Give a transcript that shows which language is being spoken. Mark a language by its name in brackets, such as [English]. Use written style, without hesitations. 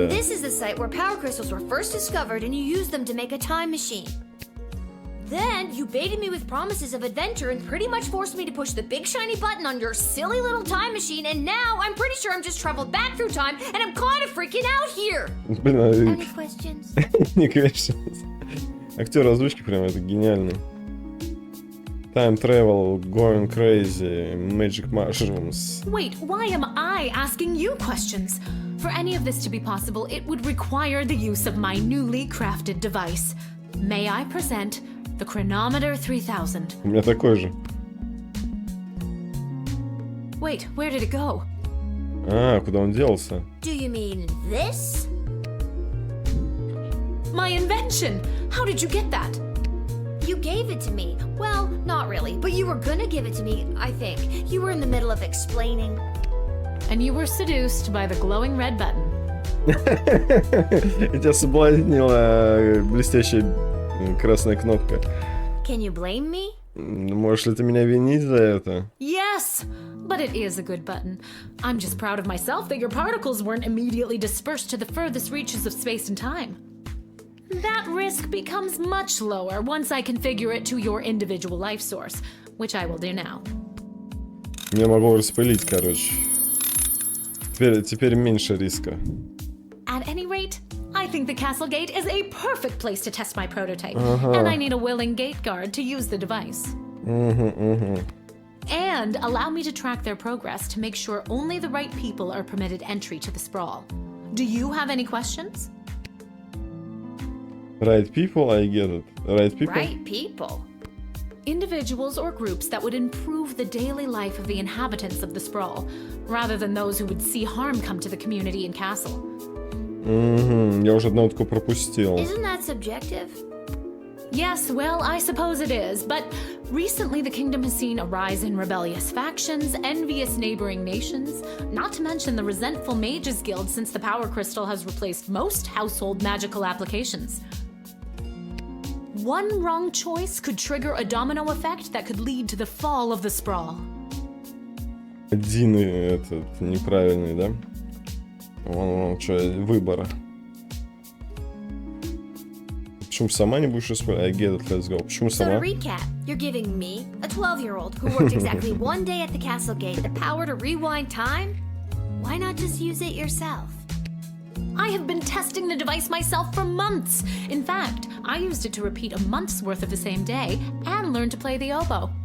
[English] And this is the site where power crystals were first discovered and you used them to make a time machine. Then you baited me with promises of adventure and pretty much forced me to push the big shiny button on your silly little time machine, and now I'm pretty sure I'm just traveled back through time and I'm kind of freaking out here. [Russian] Блин, [English] Any questions? [Russian] не конечно. Актер озвучки прям это гениальный. [English] Time travel, going crazy, magic mushrooms. Wait, why am I asking you questions? For any of this to be possible, it would require the use of my newly crafted device. May I present the Chronometer 3000? [Russian] У меня такой же. [English] Wait, where did it go? [Russian] А, куда он делся? [English] Do you mean this? My invention! How did you get that? You gave it to me. Well, not really, but you were gonna give it to me, I think. You were in the middle of explaining. And you were seduced by the glowing red button. [Russian] И тебя соблазнила блестящая красная кнопка. [English] Can you blame me? [Russian] Можешь ли ты меня винить за это? [English] Yes! But it is a good button. I'm just proud of myself that your particles weren't immediately dispersed to the furthest reaches of space and time. That risk becomes much lower once I configure it to your individual life source, which I will do now. [Russian] Я могу распылить, короче. Теперь меньше риска. [English] At any rate, I think the castle gate is a perfect place to test my prototype, and I need a willing gate guard to use the device. And allow me to track their progress to make sure only the right people are permitted entry to the sprawl. Do you have any questions? Right people, I get it. Right people? Right people. Individuals or groups that would improve the daily life of the inhabitants of the sprawl, rather than those who would see harm come to the community and castle. [Russian] Я уже одного такого пропустил. [English] Isn't that subjective? Yes, well, I suppose it is, but recently the kingdom has seen a rise in rebellious factions, envious neighboring nations, not to mention the resentful Mages Guild since the Power Crystal has replaced most household magical applications. One wrong choice could trigger a domino effect that could lead to the fall of the sprawl. [Russian] Один этот неправильный, да? Вон что, выбора. Почему сама не будешь использовать? [English] I get it, let's go. [Russian] Почему [English] So to [Russian] сама? [English] recap, you're giving me, a 12-year-old who worked exactly one day at the castle gate, the power to rewind time? Why not just use it yourself? I have been testing the device myself for months. In fact, I used it to repeat a month's worth of the same day and learn to play the oboe.